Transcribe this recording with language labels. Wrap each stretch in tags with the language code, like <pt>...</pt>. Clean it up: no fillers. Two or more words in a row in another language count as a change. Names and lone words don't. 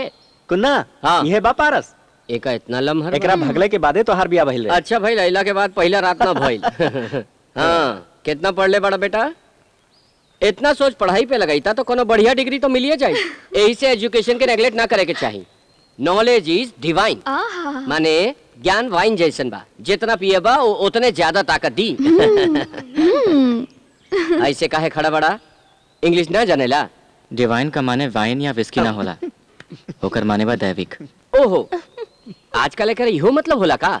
<bho>कुन्ना हाँ ये बा पारस। एका इतना लम्हर एकरा भगले के बादे तो हर बिया भइल रहे। अच्छा भाई लैला के बाद पहला रात ना भइल। हाँ कितना पढ़ ले बड़ा बेटा? इतना सोच पढ़ाई पे लगाईता तो कोनो बढ़िया डिग्री तो मिलिए जाए। यही से एजुकेशन के नेगलेक्ट ना करे के चाहिए।</bho> <en>knowledge is divine,</en> <bho>माने ज्ञान वाइन जैसन बा, जितना पिए बा उतने ज्यादा ताकत दी। ऐसे काहे खड़ा बड़ा? इंग्लिश ना जानेला? डिवाइन का माने वाइन या विस्की ना होला, होकर माने बा दैविक। ओहो, आजकल एकर इहो मतलब होला का?</bho>